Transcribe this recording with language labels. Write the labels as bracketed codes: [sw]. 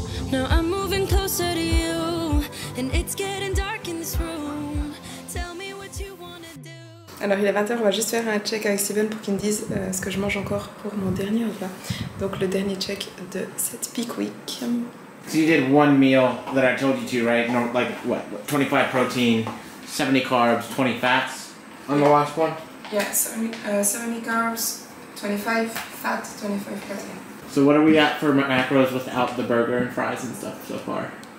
[en] Now I'm moving closer to you, and it's getting dark in this room. Tell me what you wanna do. [fr] Alors il est 20h, on va juste faire un check avec Steven pour qu'il me dise ce que je mange encore pour mon dernier repas. Donc le dernier check de cette peak week. [en] So you did one meal that I told you to, right? No, like what? 25 protein, 70 carbs, 20 fats on the last one? Yeah, 70 carbs, 25 fat, 25 protein. So what are we at for macros without the burger and fries and stuff so far?